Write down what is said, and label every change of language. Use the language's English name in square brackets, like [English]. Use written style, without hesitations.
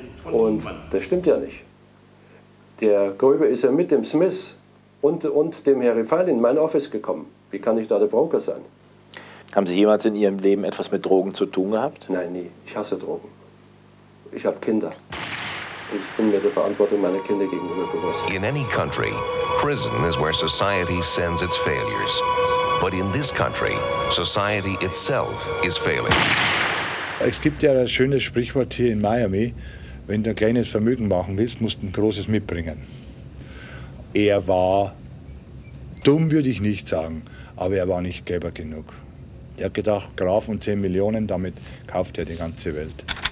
[German] Und das stimmt ja nicht. Der Gröbe ist ja mit dem Smith und dem Herr Rifail in mein Office gekommen. Wie kann ich da der Broker sein? Haben Sie jemals in Ihrem Leben etwas mit Drogen zu tun gehabt? Nein, nie. Ich hasse Drogen. Ich habe Kinder. Und ich bin mir der Verantwortung meiner Kinder gegenüber bewusst. [English] In any country, prison is where society sends its failures. But in this country, society itself is failing. [German] Es gibt ja ein schönes Sprichwort hier in Miami. Wenn du ein kleines Vermögen machen willst, musst du ein großes mitbringen. Er war dumm, würde ich nicht sagen, aber er war nicht clever genug. Er hat gedacht, Graf und 10 Millionen, damit kauft er die ganze Welt.